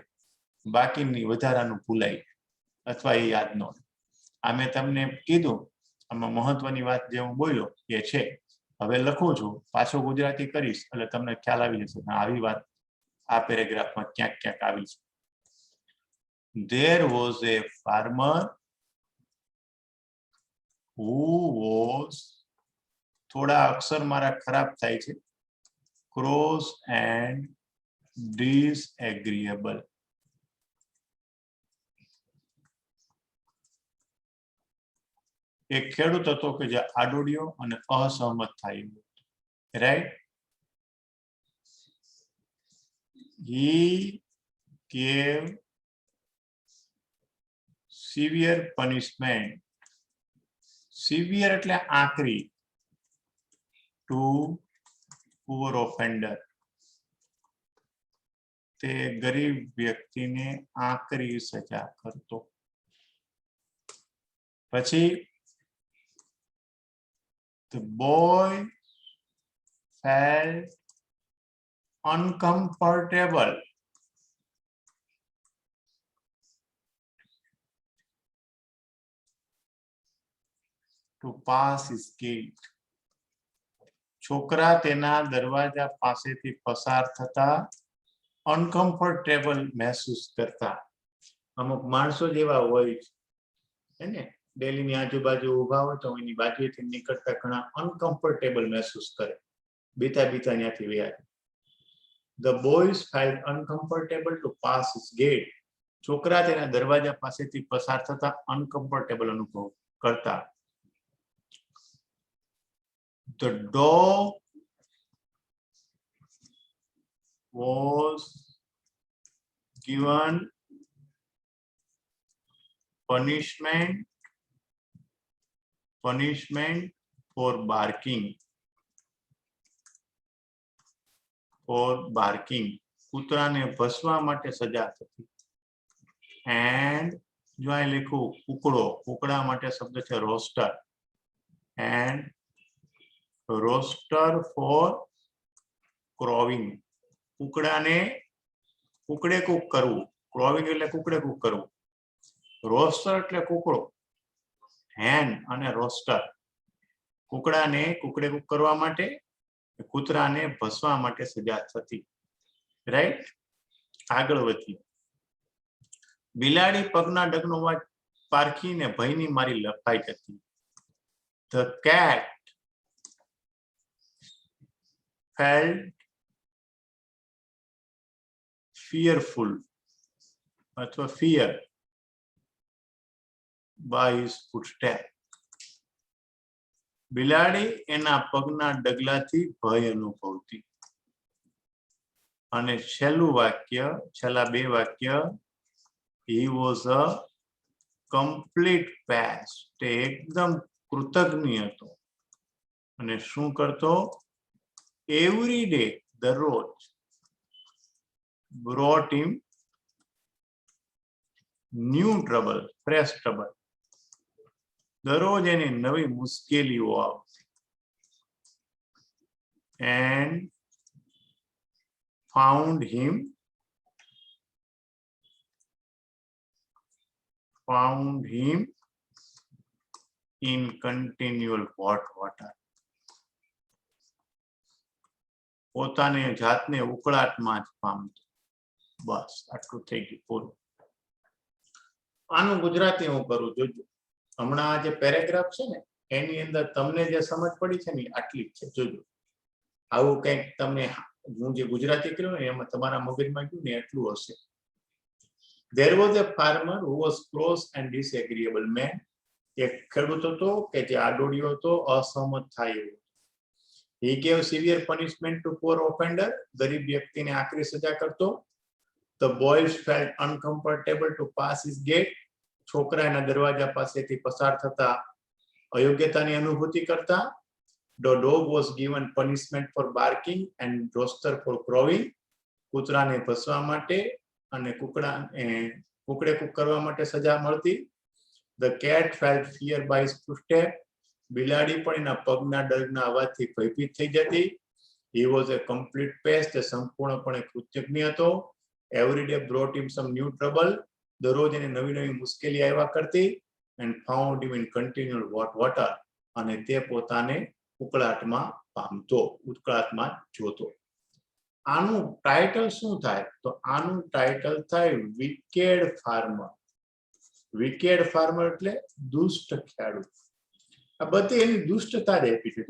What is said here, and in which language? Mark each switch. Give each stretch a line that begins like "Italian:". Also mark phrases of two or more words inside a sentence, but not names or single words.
Gujarati: બાકીની વધારાનું ભૂલાય અથવા એ યાદ ન રહે. આ મેં તમને કીધું, આમાં મહત્વની વાત જે હું બોલ્યો એ છે. હવે લખું છું, પાછો ગુજરાતી કરીશ એટલે તમને ખ્યાલ આવી જશે આવી વાત આ પેરેગ્રાફમાં ક્યાંક ક્યાંક આવી છે.
English: There was a farmer who was,
Gujarati: થોડા અક્ષર મારા ખરાબ થાય છે,
English: cross and disagreeable.
Gujarati: એક ખેડૂત હતો કે જે આડોડિયો અને અસહમત થાય, રાઈટ?
English: He gave severe punishment.
Gujarati: Severe એટલે આકરી.
English: To poor offender.
Gujarati: તે ગરીબ વ્યક્તિને આકરી સજા કરતો.
English: પછી the boy felt uncomfortable to pass his gate.
Gujarati: છોકરા તેના દરવાજા પાસેથી પસાર થતા અનકમ્ફર્ટેબલ મહેસૂસ કરતા. અમુક માણસો જેવા હોય છે ને, ડેલીની આજુબાજુ ઉભા હોય તો એની બાજુથી નીકળતા ઘણા અનકમ્ફર્ટેબલ મહેસૂસ કરે, બીતા બીતા ત્યાંથી વ્યા.
English: The boys felt uncomfortable to pass his gate.
Gujarati: છોકરા તેના દરવાજા પાસેથી પસાર થતા અનકમ્ફર્ટેબલ અનુભવ કરતા.
English: The dog was given punishment for barking.
Gujarati: કૂતરાને ભસવા માટે સજા થતી. And જો અહીં લખું કુકડો, કુકડા માટે શબ્દ છે રોસ્ટર.
English: And roaster for crowing.
Gujarati: કુકડાને કુકડે કૂક કરવું. ક્રોવિંગ એટલે કુકડે કૂક કરવું. રોસ્ટર એટલે કુકડો. હેન અને રોસ્ટર. કુકડાને કુકડે કૂક કરવા માટે, કૂતરાને ભસવા માટે સજા થતી. રાઈટ? આગળ વધીએ. બિલાડી પગના ડગનો અવાજ પારખીને ભયની મારી લપાઈ જતી.
English: The cat felt fearful અથવા fear by his footstep.
Gujarati: બિલાડી એના પગના ડગલાથી ભય અનુભવતી. અને છેલ્લું વાક્ય, છેલ્લા બે વાક્ય,
English: he was a complete pest.
Gujarati: તે એકદમ કૃતજ્ઞ હતો. અને શું કરતો?
English: every day, દરરોજ, brought him new trouble, fresh trouble.
Gujarati: દરરોજ એની નવી મુશ્કેલીઓ આવતી.
English: And found him in continual hot water.
Gujarati: પોતાની જાતને ઉકળાટમાં જ પામતો. બસ આટલું થઈ ગયું પૂરું. આનું ગુજરાતી હું કરું, જોજો. હમણાં આ જે પેરેગ્રાફ છે ને એની અંદર તમને જે સમજ પડી છે ને આટલી જ છે, જોજો. આવું કંઈક તમને હું જે ગુજરાતી કર્યું ને એમાં તમારા મગજમાં ગયું ને એટલું હશે.
English: There was a farmer who was cross and disagreeable man.
Gujarati: એક ખેડૂત હતો કે જે આડોડિયો હતો, અસહમત થાય એવો.
English: He gave severe punishment to poor offender.
Gujarati: ગરીબ વ્યક્તિને આકરી સજા કરતો.
English: The boys felt uncomfortable to pass his gate.
Gujarati: છોકરા એના દરવાજા પાસેથી પસાર થતા અયોગ્યતાની અનુભૂતિ કરતા.
English: The dog was given punishment for barking and roaster for crowing.
Gujarati: કૂતરાને ભસવા માટે અને કુકડે કૂક કરવા માટે સજા મળતી.
English: The cat felt fear by his footstep.
Gujarati: બિલાડી પણ એના પગના ડગના અવાજથી ભયભીત થઈ જતી.
English: He was a complete pest.
Gujarati: તે સંપૂર્ણપણે કૃતજ્ઞ હતો.
English: Every day brought him some new trouble.
Gujarati: દરરોજ એને નવી નવી મુશ્કેલી આવ્યા કરતી.
English: And found him in continual hot water.
Gujarati: અને તે પોતાને ઉકળાટમાં પામતો, ઉકળાટમાં જોતો. આનું ટાઇટલ શું થાય? તો આનું ટાઇટલ થાય
English: wicked farmer. wicked farmer
Gujarati: એટલે દુષ્ટ ખેડૂત. આ બધી એની દુષ્ટતા જ આપી છે.